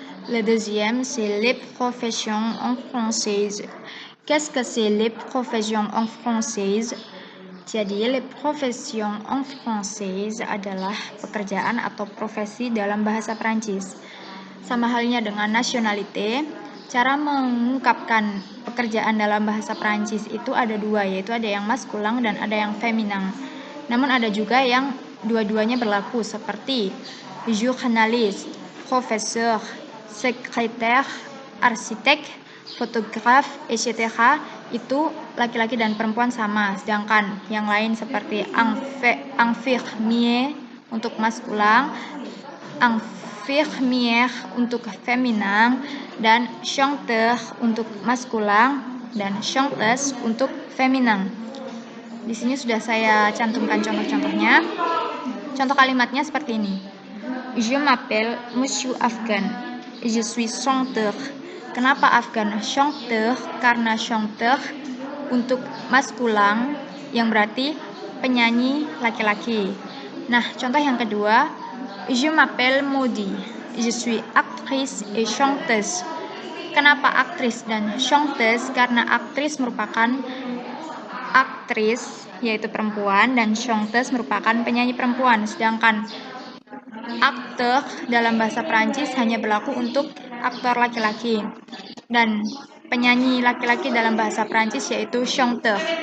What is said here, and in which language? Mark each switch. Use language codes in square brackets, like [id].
[fr] Le deuxième, c'est les professions en française. Qu'est-ce que c'est les professions en française? [id] Jadi, [fr] les professions en française [id] adalah pekerjaan atau profesi dalam bahasa Prancis. Sama halnya dengan nationalité, cara mengungkapkan pekerjaan dalam bahasa Prancis itu ada dua, yaitu ada yang maskulang dan ada yang feminang. Namun ada juga yang dua-duanya berlaku, seperti journaliste, professeur, sekretär, arsitek, fotograf, etc. itu laki-laki dan perempuan sama. Sedangkan yang lain seperti infirmier untuk maskulang, infirmière untuk feminang, dan chanteur untuk maskulang dan chanteuse untuk feminang. Di sini sudah saya cantumkan contoh-contohnya. Contoh kalimatnya seperti ini. [fr] Je m'appelle Monsieur Afgan. Je suis chanteur. [id] Kenapa Afgan? Chanteur, karena chanteur untuk maskulang yang berarti penyanyi laki-laki. Nah, contoh yang kedua, [fr] je m'appelle Maudie. Je suis actrice et chanteuse. [id] Kenapa aktris dan chanteuse? Karena aktris merupakan aktris, yaitu perempuan, dan chanteuse merupakan penyanyi perempuan. Sedangkan aktor dalam bahasa Prancis hanya berlaku untuk aktor laki-laki. Dan penyanyi laki-laki dalam bahasa Prancis yaitu chanteur.